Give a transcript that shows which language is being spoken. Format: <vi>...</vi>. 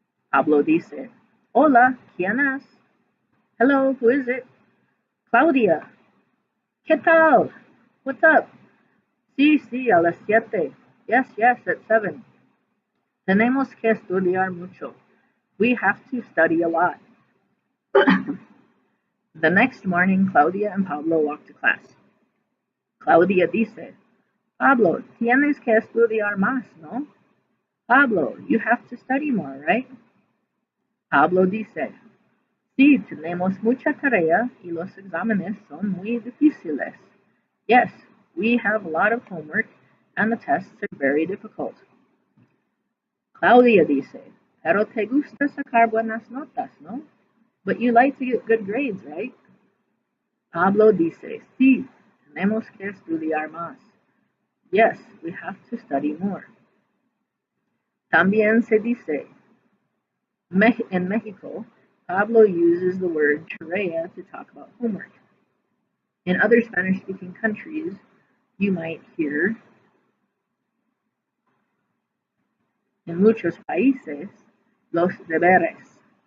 <es>Pablo dice, Hola, ¿quién es?</es> <en>Hello, who is it? Claudia.</en> <es>¿Qué tal?</es> <en>What's up?</en> <es>Sí, a las 7.</es> <en>Yes, at 7.</en> <es>Tenemos que estudiar mucho.</es> <en>We have to study a lot. The next morning, Claudia and Pablo walk to class.</en> <es>Claudia dice, Pablo, tienes que estudiar más, ¿no?</es> <en>Pablo, you have to study more, right?</en> <es>Pablo dice, sí, tenemos mucha tarea y los exámenes son muy difíciles.</es> <en>Yes, we have a lot of homework and the tests are very difficult.</en> <es>Claudia dice, pero te gusta sacar buenas notas, ¿no?</es> <en>But you like to get good grades, right?</en> <es>Pablo dice, sí, tenemos que estudiar más.</es> <en>Yes, we have to study more.</en> <es>También se dice,</es> <en>in Mexico, Pablo uses the word tarea to talk about homework. In other Spanish-speaking countries, you might hear,</en> <es>en muchos países, los deberes.</es>